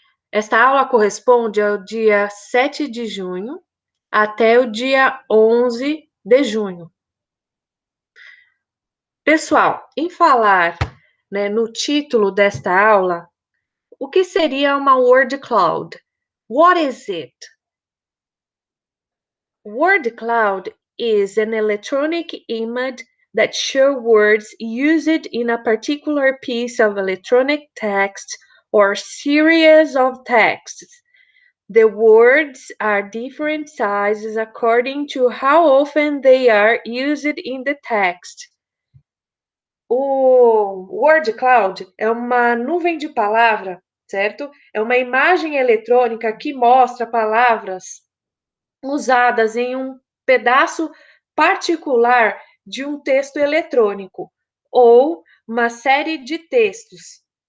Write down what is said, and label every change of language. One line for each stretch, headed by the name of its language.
Portuguese: Esta aula corresponde ao dia 7 de junho até o dia 11 de junho. Pessoal, em falar, no título desta aula, o que seria uma word cloud?
English: What is it? Word cloud is an electronic image that shows words used in a particular piece of electronic text or series of texts. The words are different sizes according to how often they are used in the text.
Portuguese: O word cloud é uma nuvem de palavra, certo? É uma imagem eletrônica que mostra palavras usadas em um pedaço particular de um texto eletrônico ou uma série de textos.